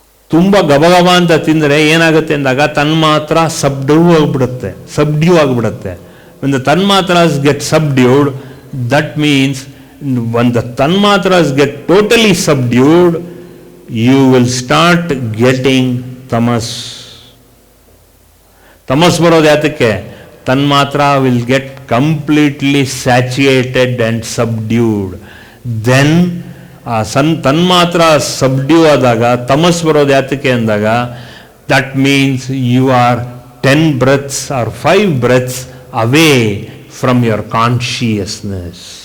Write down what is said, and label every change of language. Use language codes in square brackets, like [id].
[kn] ತುಂಬ ಗಬಗಬ ಅಂತ ತಿಂದರೆ ಏನಾಗುತ್ತೆ ಅಂದಾಗ ತನ್ಮಾತ್ರ ಸಬ್ಡ್ಯೂ ಆಗಿಬಿಡುತ್ತೆ. [en] when the tanmatras get subdued, that means when the tanmatras get totally subdued, you will start getting tamas. [kn] Tamas ಬರೋದು ಯಾತಕ್ಕೆ? [en] tanmatra will get completely saturated and subdued. Then [kn] ತನ್ಮಾತ್ರ subdue ಆದಾಗ ತಮಸ್ ಬರೋದು ಯಾತಕ್ಕೆ ಅಂದಾಗ [en] That means you are 10 breaths or 5 breaths away from your consciousness.